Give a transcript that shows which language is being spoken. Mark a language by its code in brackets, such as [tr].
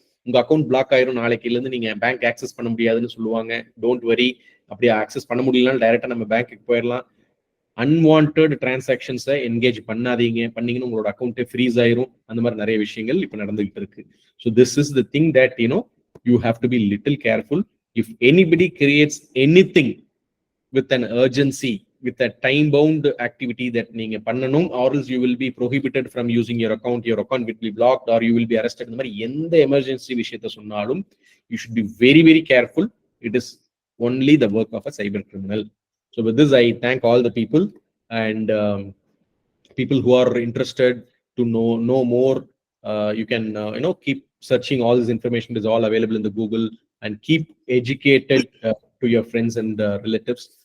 [ta] உங்க account black ஆயிரும், நாளைக்கு இருந்து நீங்க பேங்க் ஆக்சஸ் பண்ண முடியாதுன்னு சொல்லுவாங்க. [en] don't worry, [ta] அப்படியே ஆக்சஸ் பண்ண முடியலனாலும் டைரக்டா நம்ம பேங்க்குக்கு போயிடலாம். அன்வான்ட் டிரான்சாக்ஷன்ஸை என்கேஜ் பண்ணீங்கன்னு உங்களோட அக்கௌண்ட்டே ஃப்ரீஸ் ஆயிரும். அந்த மாதிரி நிறைய விஷயங்கள் இப்போ நடந்துகிட்டு இருக்கு. [en] So this is the thing that you have to be little careful. If anybody creates anything with an urgency, with a time bound activity that [ta] நீங்க பண்ணணும், [en] or else you will be prohibited from using your account will be blocked, or you will be arrested. [ta] இந்த மாதிரி எந்த emergency விஷயத்தை சொன்னாலும் [en] you should be very very careful. It is only the work of a cyber criminal. So with this I thank all the people and people who are interested to know more. You can keep searching all this information. It is all available in the Google, and keep educated to your friends and relatives.